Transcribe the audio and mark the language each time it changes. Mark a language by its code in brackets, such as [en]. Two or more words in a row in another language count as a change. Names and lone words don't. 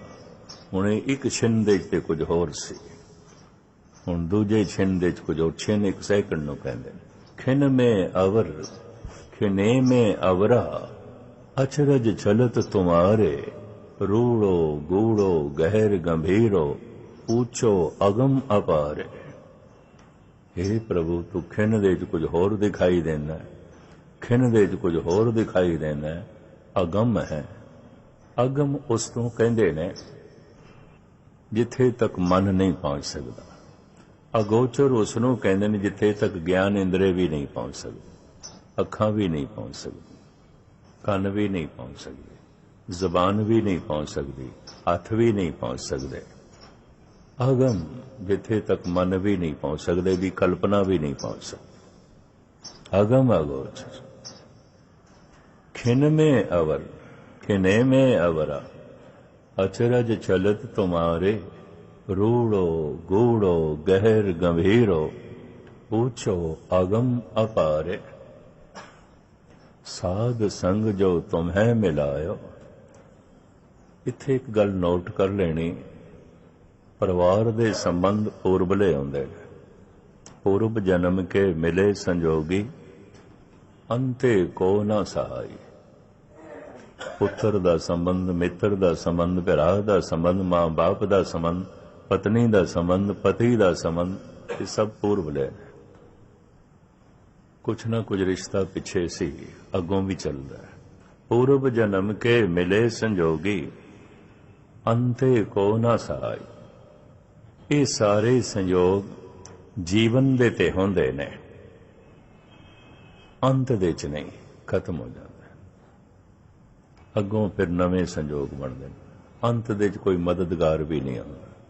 [pa] ਹੁਣ ਇੱਕ ਛਿਨ ਦੇ ਤੇ ਕੁਝ ਹੋਰ ਸੀ, ਹੁਣ ਦੂਜੇ ਛਿਨ ਦੇ ਕੁਝ ਹੋਰ। ਛਿਨ ਇੱਕ ਸੈਕਿੰਡ ਨੂੰ ਕਹਿੰਦੇ ਨੇ। ਖਿਨ ਮੇ ਅਵਰ ਖਿਨੇ ਮੇ ਅਵਰਾ, ਅਚਰਜ ਚਲਤ ਤੁਮਾਰੇ, ਰੂੜੋ ਗੂੜੋ ਗਹਿਰ ਗੰਭੀਰੋ, ਊਂਚੋ ਅਗਮ ਅਪਾਰ। ਹੇ ਪ੍ਰਭੂ ਤੂ ਖਿਨ ਦੇ ਚ ਕੁਛ ਹੋਰ ਦਿਖਾਈ ਦੇਨਾ, ਖਿਨ ਦੇ ਚ ਕੁਛ ਹੋਰ ਦਿਖਾਈ ਦੇਨਾ, ਅਗਮ ਹੈ। ਅਗਮ ਉਸ ਤੋਂ ਕਹੰਦੇ ਨੇ ਜਿਥੇ ਤਕ ਮਨ ਨਹੀਂ ਪਹੁੰਚ ਸਕਦਾ, ਅਗੋਚਰ ਉਸਨੋਂ ਕਹੰਦੇ ਨੇ ਜਿਥੇ ਤਕ ਗਿਆਨ ਇੰਦ੍ਰੇ ਭੀ ਨਹੀਂ ਪਹੁੰਚ ਸਕਤੀ, ਅਖਾਂ ਭੀ ਨਹੀਂ ਪਹੁੰਚ ਸਕਤੀ, ਕਨ ਭੀ ਨਹੀਂ ਪਹੁੰਚ ਸਕਤੇ, ਜ਼ਬਾਨ ਭੀ ਨਹੀਂ ਪਹੁੰਚ ਸਕਤੀ, ਹਥ ਭੀ ਨਹੀਂ ਪਹੁੰਚ ਸਕਤੇ। ਅਗਮ ਜਿਥੇ ਤਕ ਮਨ ਭੀ ਨਹੀਂ ਪਹੁੰਚ ਸਕਤੇ, ਭੀ ਕਲਪਨਾ ਭੀ ਨਹੀਂ ਪਹੁੰਚ ਸਕਤੀ। ਅਗਮ ਅਗੋਚਰ ਖਿਨ ਮੇਂ ਅਵਰ, ਖਿਨੇ ਮੇਂ ਅਵਰਾ, ਅਚਰਜ ਚਲਤ ਤੁਮ੍ਹਾਰੇ, ਰੂੜੋ ਗੂੜ੍ਹੋ ਗਹਰ ਗੰਭੀਰੋ, ਪੂਛੋ ਅਗਮ ਅਪਾਰੇ। ਸਾਧ ਸੰਗ ਜੋ ਤੁਮ੍ਹੇਂ ਮਿਲਾਯੋ। ਇੱਥੇ ਏਕ ਗਲ ਨੋਟ ਕਰ ਲੇਨੀ, ਪਰਿਵਾਰ ਦੇ ਸੰਬੰਧ ਪੂਰਵਲੇ ਆਉਂਦੇ ਨੇ। ਪੂਰਵ ਜਨਮ ਕੇ ਮਿਲੇ ਸੰਜੋਗੀ, ਅੰਤੇ ਕੋ ਨਾ ਸਹਾਈ। ਪੁਤ੍ਰ ਦਾ ਸੰਬੰਧ, ਮਿਤ੍ਰ ਦਾ ਸੰਬੰਧ, ਭਰਾ ਦਾ ਸੰਬੰਧ, ਮਾਂ ਬਾਪ ਦਾ ਸੰਬੰਧ, ਪਤਨੀ ਦਾ ਸੰਬੰਧ, ਪਤੀ ਦਾ ਸੰਬੰਧ, ਯੇ ਸਬ ਪੂਰਵਲੇ ਨੇ। ਕੁਛ ਨਾ ਕੁਛ ਰਿਸ਼ਤਾ ਪਿਛੇ ਸੀ, ਅਗੋਂ ਭੀ ਚਲਦਾ ਹੈ। ਪੂਰਵ ਜਨਮ ਕੇ ਮਿਲੇ ਸੰਜੋਗੀ, ਅੰਤੇ ਕੋ ਨਾ ਸਹਾਯ। ਯੇ ਸਾਰੇ ਸੰਯੋਗ ਜੀਵਨ ਦੇ ਤੇ ਹੋਂਦੇ ਨੇ, ਅੰਤ ਦੇ ਚ ਨਹੀਂ, ਖ਼ਤਮ ਹੋ ਜਾਤੇ। ਅਗੋਂ ਫਿਰ ਨਵੇ ਸੰਜੋਗ ਬਨਤੇ ਹੈਂ, ਅੰਤ ਦੇ ਚ ਕੋਈ ਮਦਦਗਾਰ ਭੀ ਨਹੀਂ ਆਤਾ।